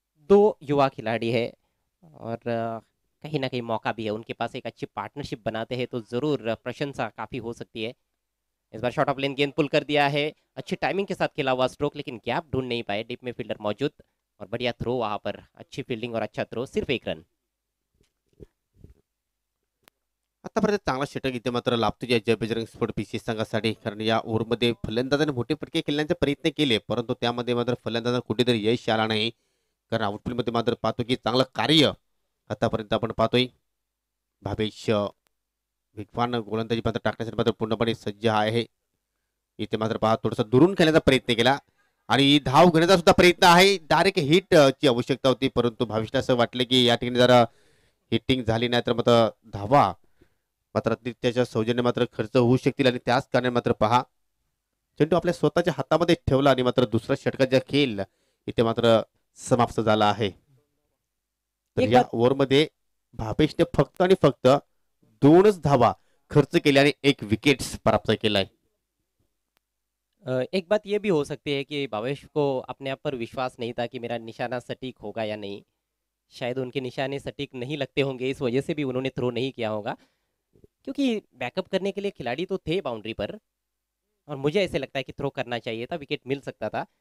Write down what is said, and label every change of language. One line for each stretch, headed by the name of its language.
Hindi: 2 युवा खिलाड़ी है और कहीं ना कहीं मौका भी है उनके पास, एक अच्छी पार्टनरशिप बनाते हैं तो ज़रूर प्रशंसा काफ़ी हो सकती है। इस बार शॉर्ट ऑफ लेन गेंद पुल कर दिया है, अच्छी टाइमिंग के साथ खेला हुआ स्ट्रोक, लेकिन गैप ढूंढ नहीं पाए, डीप में फील्डर मौजूद। और बढ़िया थ्रो वहां पर, अच्छी फील्डिंग और अच्छा थ्रो, सिर्फ 1 रन।
Marathi: आतापर्यंत चांगला षटक इथे मात्र लाभतो जय बजरंग स्पोर्ट पीसी संघासाठी, कारण या ओव्हरमध्ये फलंदाजाने मोठे फटके खेळण्याचे प्रयत्न केले, परंतु त्यामध्ये मात्र फलंदाजांना कुठेतरी यश आला नाही. कारण आउटफील्डमध्ये मात्र पाहतो की चांगलं कार्य आतापर्यंत आपण पाहतोय. भावेश वेगवान गोलंदाजी मात्र टाकण्यासाठी मात्र पूर्णपणे सज्ज आहे. इथे मात्र पहा थोडासा दुरून खेळण्याचा प्रयत्न केला आणि धाव घेण्याचा सुद्धा प्रयत्न आहे. डायरेक्ट हिट ची आवश्यकता होती, परंतु भावेशला असं वाटलं की या ठिकाणी जरा हिटिंग झाली नाही तर मात्र धावा मात्र त्याच्या सौजन्य मात्र खर्च होऊ शकतील, आणि त्याच कारणाने मात्र पहा चेंडू आपल्या स्वतःच्या हातामध्ये ठेवला आणि मात्र दुसऱ्या षटकाचा खेळ इथे मात्र समाप्त झाला आहे. तर
Hindi: एक
Marathi: या
Hindi: बात
Marathi: ओव्हरमध्ये भावेशने फक्त आणि फक्त 2च धावा खर्च केल्या आणि 1 विकेट प्राप्त केलाय.
Hindi: एक बात ये भी हो सकती है कि भावेश को अपने आप पर विश्वास नहीं था कि मेरा निशाना सटीक होगा या नहीं। शायद उनके निशाने सटीक नहीं लगते होंगे, इस वजह से भी उन्होंने थ्रो नहीं किया होगा, क्योंकि बैकअप करने के लिए खिलाड़ी तो थे बाउंड्री पर, और मुझे ऐसे लगता है कि थ्रो करना चाहिए था, विकेट मिल सकता था।